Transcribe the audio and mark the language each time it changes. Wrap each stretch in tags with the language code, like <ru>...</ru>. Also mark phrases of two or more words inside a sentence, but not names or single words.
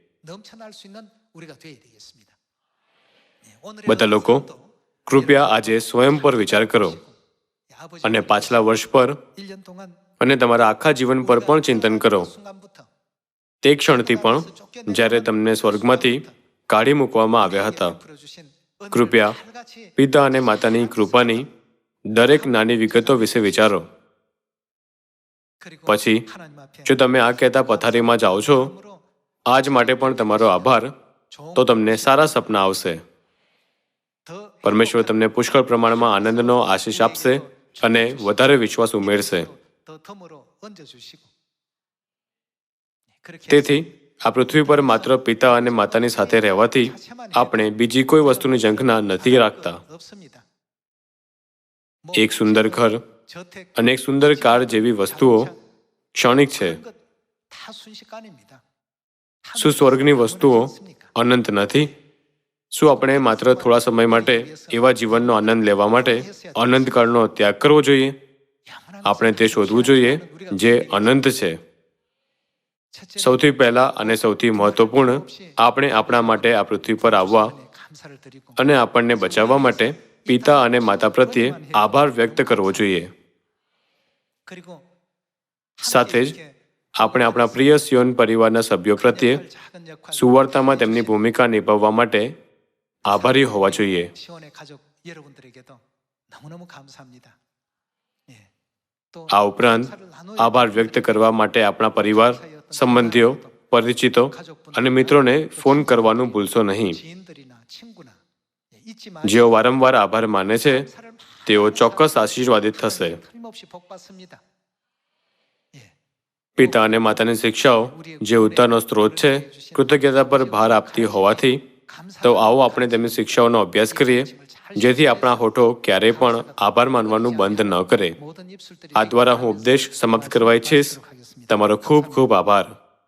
<gu>બધા લોકો કૃપયા આજે સ્વયં પર વિચાર કરો અને પાછલા વર્ષ પર અને તમારા આખા જીવન પર પણ ચિંતન કરો. તે ક્ષણથી પણ જ્યારે તમને સ્વર્ગમાંથી કાઢી મૂકવામાં આવ્યા હતા. કૃપયા પિતા અને માતાની કૃપાની દરેક નાની વિગતો વિશે વિચારો.</gu> <ko>그리고</ko> <gu>પછી</gu> <ko>하나님 앞에</ko> <gu>જો તમે આ કહેતા પથારીમાં જાઓ છો,</gu> <ko>마음으로</ko> <gu>આજ માટે પણ તમારો આભાર,</gu> <ko>좋은</ko> <gu>તો તમને સારા સપના આવશે.</gu> <ko>더</ko> <gu>પરમેશ્વર તમને પુષ્કળ પ્રમાણમાં આનંદનો આશીષ આપશે અને વધારે વિશ્વાસ ઉમેરશે.</gu> <ko>더 덤으로 얹어주시고 그렇게</ko> <gu>તેથી આ પૃથ્વી પર માત્ર પિતા અને માતાની સાથે રહેવાથી આપણે બીજી કોઈ વસ્તુની ઝંખના નથી રાખતા.</gu> <ko>없습니다.</ko> <gu>એક સુંદર ઘર</gu> <ko>저택</ko> <gu>અને એક સુંદર કાર જેવી વસ્તુઓ ક્ષણિક છે.</gu> <ko>그런 것다 순식간입니다.</ko> <gu>શું સ્વર્ગની વસ્તુઓ અનંત નથી? શું આપણે માત્ર થોડા સમય માટે એવા જીવનનો આનંદ લેવા માટે અનંતકાળનો ત્યાગ કરવો જોઈએ? આપણે તે શોધવું જોઈએ જે અનંત છે. સૌથી પહેલા અને સૌથી મહત્વપૂર્ણ, આપણે આપણા માટે આ પૃથ્વી પર આવવા</gu> <ko>감사를 드리고</ko> <gu>અને આપણને બચાવવા માટે પિતા અને માતા પ્રત્યે આભાર વ્યક્ત કરવો જોઈએ.</gu> <ko>그리고</ko> <gu>સાથે જ આપણે આપણા પ્રિય સિયોન પરિવારના સભ્યો પ્રત્યે</gu> <ko>작은 역할</ko> <gu>સુવાર્તામાં તેમની ભૂમિકા નિભાવવા માટે આભારી હોવા જોઈએ.</gu> <ko>시원의 가족 여러분들에게도 너무너무 감사합니다. 예. 또</ko> <gu>આ ઉપરાંત આભાર વ્યક્ત કરવા માટે આપણા પરિવાર, સંબંધીઓ, પરિચિતો અને મિત્રોને ફોન કરવાનું ભૂલશો નહીં.</gu> <ko>지인들이나 친구나 예, 잊지</ko> <gu>જેઓ વારંવાર આભાર માને છે તેઓ ચોક્કસ આશીર્વાદિત થશે.</gu> <ko>틀림없이 복 받습니다. 예.</ko> <gu>પિતા અને માતાની શિક્ષાઓ જે ઉદ્ધારનો સ્ત્રોત છે, કૃતજ્ઞતા પર ભાર આપતી હોવાથી, તો આવો આપણે તેમની શિક્ષાઓનો અભ્યાસ કરીએ, જેથી આપણા હોઠો ક્યારેય પણ આભાર માનવાનું બંધ ન કરે.</gu> <ko>모든 입술들이</ko> <gu>આ દ્વારા હું ઉપદેશ સમાપ્ત કરવા ઈચ્છીશ. તમારો ખૂબ ખૂબ આભાર.</gu>